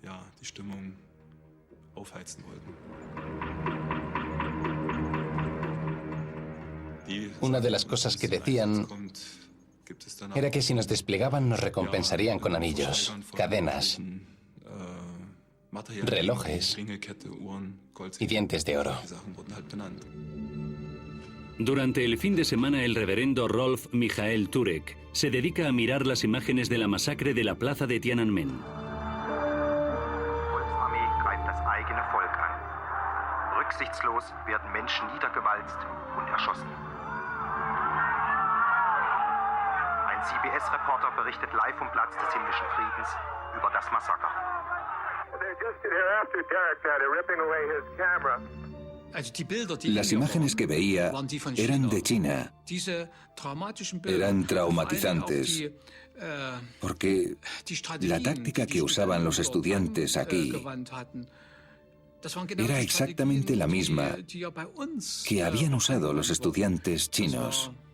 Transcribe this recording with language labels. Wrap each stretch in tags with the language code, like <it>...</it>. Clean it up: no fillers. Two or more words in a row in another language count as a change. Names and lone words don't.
<es>Una de las cosas que decían era que si nos desplegaban nos recompensarían con anillos, cadenas, relojes y dientes de oro. Durante el fin de semana, el reverendo Rolf Michael Turek se dedica a mirar las imágenes de la masacre de la plaza de Tiananmen.</es> <de>Volksarmee greift das eigene Volk an. Rücksichtslos werden Menschen niedergewalzt und erschossen. Ein CBS-Reporter berichtet live vom Platz des himmlischen Friedens über das Massaker.</de> <es>Las imágenes que veía eran de China. Eran traumatizantes, porque la táctica que usaban los estudiantes aquí era exactamente la misma que habían usado los estudiantes chinos.</es>